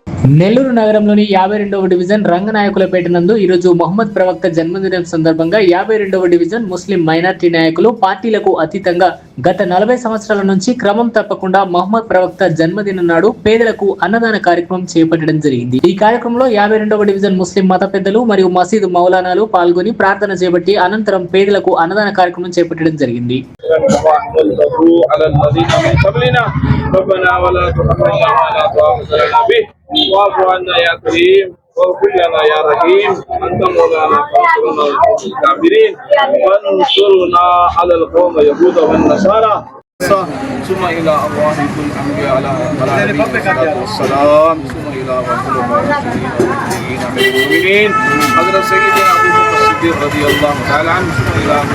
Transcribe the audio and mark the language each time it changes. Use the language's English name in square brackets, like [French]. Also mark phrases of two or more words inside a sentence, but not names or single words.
[Telugu] నెల్లూరు నగరంలోని 52వ డివిజన్ రంగనాయకులపేట నందు ఈరోజు మొహమ్మద్ ప్రవక్త జన్మదినం సందర్భంగా 52వ డివిజన్ ముస్లిం మైనార్టీ నాయకులు పార్టీలకు అతీతంగా గత 40 సంవత్సరాల నుంచి క్రమం తప్పకుండా మొహమ్మద్ ప్రవక్త జన్మదినం నాడు పేదలకు అన్నదాన కార్యక్రమం చేపట్టడం జరిగింది. ఈ కార్యక్రమంలో 52వ డివిజన్ ముస్లిం మత పెద్దలు మరియు మసీదు మౌలానాలు పాల్గొని ప్రార్థన చేపట్టి అనంతరం పేదలకు అన్నదాన కార్యక్రమం చేపట్టడం జరిగింది. [Arabic] واعف عنا يا كريم واغفر لنا يا رحيم انت مولانا فانصرنا على الكافرين وانصرنا على القوم اليهود والنصارى ثم الى ارواح كل الانبياء على الصلاه والسلام ثم الى ارواح المؤمنين المؤمنين حضرت سيدنا ابو بكر الصديق رضي الله تعالى عنه ثم الى